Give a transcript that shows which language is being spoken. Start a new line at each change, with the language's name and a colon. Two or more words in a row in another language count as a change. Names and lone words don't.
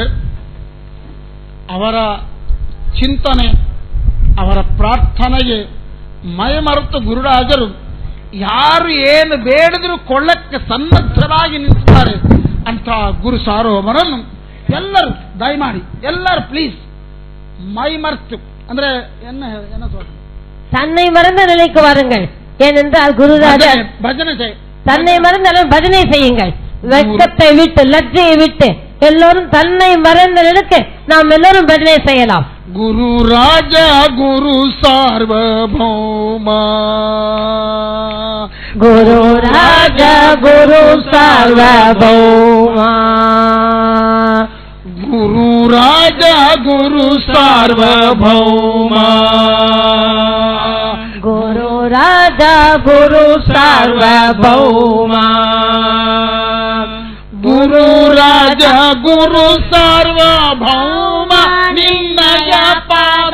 Kannada: ಅವರ ಚಿಂತನೆ, ಅವರ ಪ್ರಾರ್ಥನೆಗೆ ಮೈಮರೆತು ಗುರುರಾಜರು ಯಾರು ಏನು ಬೇಡದರೂ ಕೊಳ್ಳಕ್ಕೆ ಸನ್ನದ್ಧರಾಗಿ ನಿಂತಾರೆ ಅಂತ ಗುರು ಸಾರ್ವಭೌಮರನ್ನು ಎಲ್ಲರೂ ದಯಮಾಡಿ ಎಲ್ಲರೂ ಪ್ಲೀಸ್ ಮೈಮರೆತು ಅಂದ್ರೆ
Tamil: என்ன சொல்றது தன்னை மறந்து நிலைக்கு வாருங்கள். ஏனென்றால் குருராஜர் பஜனை செய் தன்னை மறந்து பஜனை செய்யுங்கள். வெட்கத்தை விட்டு லஜ்ஜையை விட்டு எல்லோரும் தன்னை மறந்து நிற்க நாம் எல்லோரும் பஜனை செய்யலாம்.
Kannada: ಗುರು ರಾಜಾ ಗುರು ಸಾರ್ವಭೌಮಾ ಗುರು ರಾಜಾ ಗುರು ಸಾರ್ವಭೌಮಾ ಗುರು ರಾಜಾ ಗುರು ಸಾರ್ವಭೌಮಾ ಗುರು ರಾಜಾ ಗುರು ಸಾರ್ವಭೌಮಾ ಗುರು ರಾಜಾ ಗುರು ಸಾರ್ವಭೌಮಾ ನಿನ್ನಯ ಪಾದ